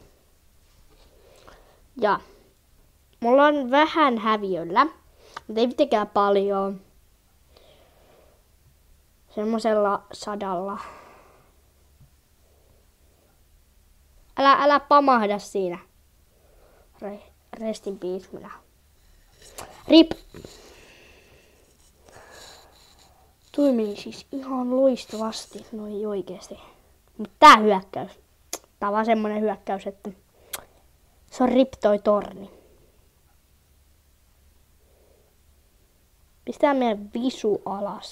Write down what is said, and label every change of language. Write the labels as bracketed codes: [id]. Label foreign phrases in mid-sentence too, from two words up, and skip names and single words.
[fi] Ja mulla on vähän häviöllä, mutta ei mitenkään paljon. Semmosella 100. Älä pamahda siinä. [en] Rest in peace minä. RIP. [fi] Toimii siis ihan loistavasti, noin oikeesti. Mut tää hyökkäys. Tää on vaan semmonen hyökkäys, että se on RIP toi torni. Pistää meidän visu alas.